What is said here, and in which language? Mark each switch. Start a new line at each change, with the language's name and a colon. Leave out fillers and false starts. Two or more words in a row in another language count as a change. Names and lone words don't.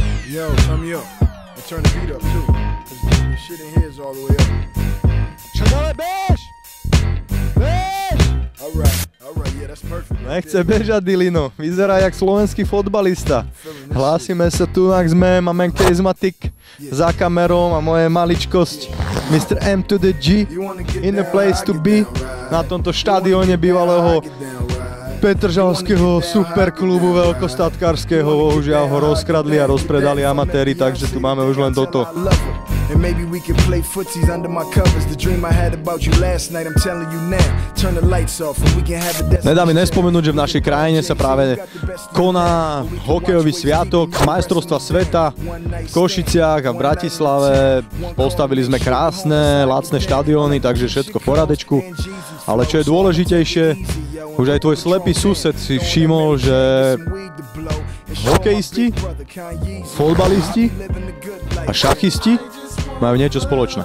English: Yo, turn me up. And turn the beat up too. Cause the shit in here is all the way up.
Slovak: Čadale, bež! Bež!
English: Alright, yeah, that's perfect.
Slovak: Nechce bežať, Dilino. Vyzerá jak slovenský fotbalista. Hlásime sa tu, máme charismatic za kamerou a moje maličkosť Mr.
English: M to the G in the place to be
Slovak: na tomto štadióne bývalého Petržalského superklubu veľkostatkárskeho. Bohužiaľ ho rozkradli a rozpredali amatéri, takže tu máme už len toto.
English: And maybe we can play footsies under my covers. The dream I had about you last night, I'm telling you now. Turn the lights off and we can have a
Slovak: Nedá mi nespomenúť, že v našej krajine sa práve koná hokejový sviatok majstrovstva sveta v Košiciach a v Bratislave. Postavili sme krásne, lacné štadióny, takže všetko v poradečku. Ale čo je dôležitejšie, už aj tvoj slepý sused si všimol, že hokejisti, fotbalisti a šachisti majú niečo spoločné.